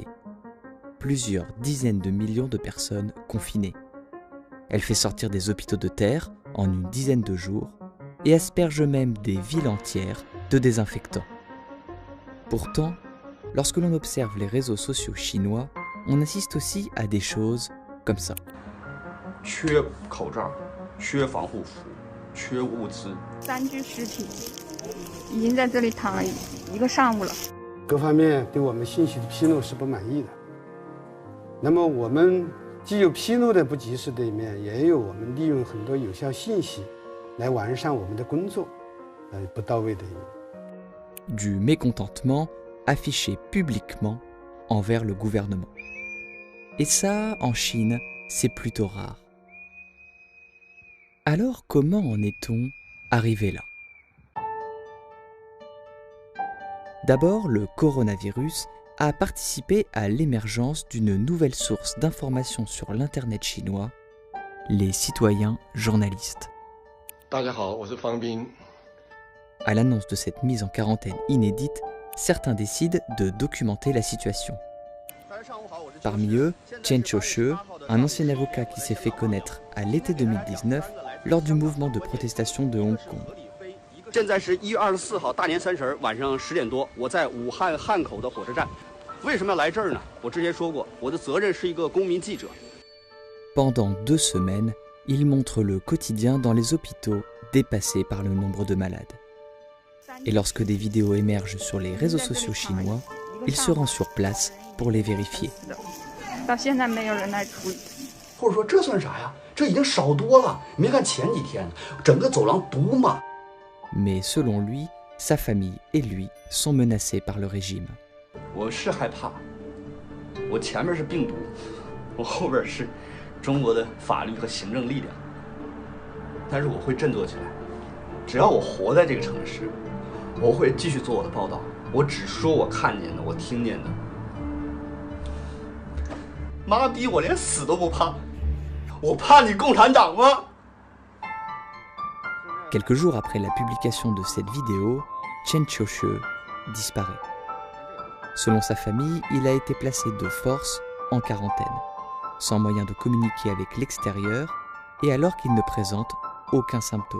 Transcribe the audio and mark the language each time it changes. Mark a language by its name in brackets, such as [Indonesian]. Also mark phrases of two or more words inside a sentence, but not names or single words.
[French] Plusieurs dizaines de millions de personnes confinées. Elle fait sortir des hôpitaux de terre en une dizaine de jours et asperge même des villes entières de désinfectants. Pourtant, lorsque l'on observe les réseaux sociaux chinois, on assiste aussi à des choses comme ça. [Chinese] 缺口罩，缺防护服，缺物资。 3具尸体已经在这里躺了一个上午了。各方面对我们信息的披露是不满意的。那么我们既有披露的不及时的一面，也有我们利用很多有效信息来完善我们的工作，不到位的一面。 [French] Du mécontentement affiché publiquement envers le gouvernement. Et ça, en Chine, c'est plutôt rare. Alors comment en est-on arrivé là? D'abord, le coronavirus a participé à l'émergence d'une nouvelle source d'information sur l'Internet chinois, les citoyens journalistes. [Chinese] 大家好，我是方斌。 [French] À l'annonce de cette mise en quarantaine inédite, certains décident de documenter la situation. Parmi eux, Chen Qiushi, un ancien avocat qui s'est fait connaître à l'été 2019 lors du mouvement de protestation de Hong Kong. [Chinese] 现在是1月24号大年30晚上10点多，我在武汉汉口的火车站。为什么要来这儿呢？我之前说过，我的责任是一个公民记者。 [French] Pendant 2 semaines, il montre le quotidien dans les hôpitaux dépassés par le nombre de malades. Et lorsque des vidéos émergent sur les réseaux sociaux chinois, il se rend sur place pour les vérifier. [Chinese] 到现在没有人来处理。或者说这算啥呀？这已经少多了。你没看前几天整个走廊堵满。 [French] Mais selon lui, sa famille et lui sont menacés par le régime. [Chinese] 我是害怕，我前面是病毒，我后边是中国的法律和行政力量。但是我会振作起来，只要我活在这个城市，我会继续做我的报道。我只说我看见的，我听见的。妈逼，我连死都不怕，我怕你共产党吗？ [French] Quelques jours après la publication de cette vidéo, Chen Qiushi disparaît. Selon sa famille, il a été placé de force en quarantaine, sans moyen de communiquer avec l'extérieur et alors qu'il ne présente aucun symptôme.